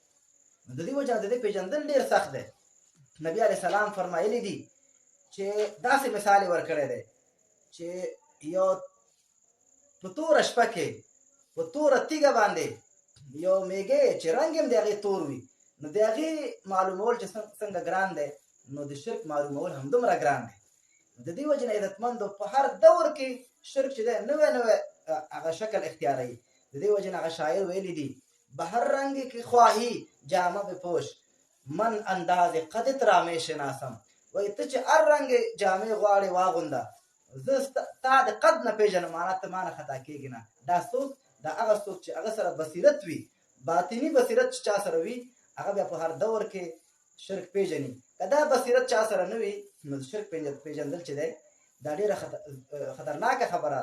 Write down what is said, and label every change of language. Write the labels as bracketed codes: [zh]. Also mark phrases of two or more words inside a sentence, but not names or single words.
[ps] نو د دې وجه د دې پېژندل ډېر سخت دی. نبي علیه السلام فرمایلی دي چې داسې مثال یې ورکړی دی چې یو په توره شپه کې په توره تیږه باندې یو میږی چې رنګ هم د هغې تور وي، نو د هغې معلومول چې څنګه ګران دی، نو د شرک معلومول همدومره ګران دی. د دې وجې نه عزتمندو په هر دور کې شرک چې دی نوی نوی هغه شکل اختیاروي. د دې وجې نه هغه شاعر ویلی دي [fa] به هر رنگ کی خواهی جامه بپوش من انداز قدت را می شناسم. [ps] وایي ته چې هر رنګ جامې غواړې واغونده، زه تا د قد نه پېژنم، معنا ته ما نه خطا کېږي نه. دا څوک؟ دا هغه څوک چې هغه سره بصیرت وي، باطني بصیرت چې چا سره وي هغه بیا په هر دور کې شرک پېژني. که دا بصیرت چا سره نه وي نو شرک پېژندل چې دی دا ډېره خطرناکه خبره.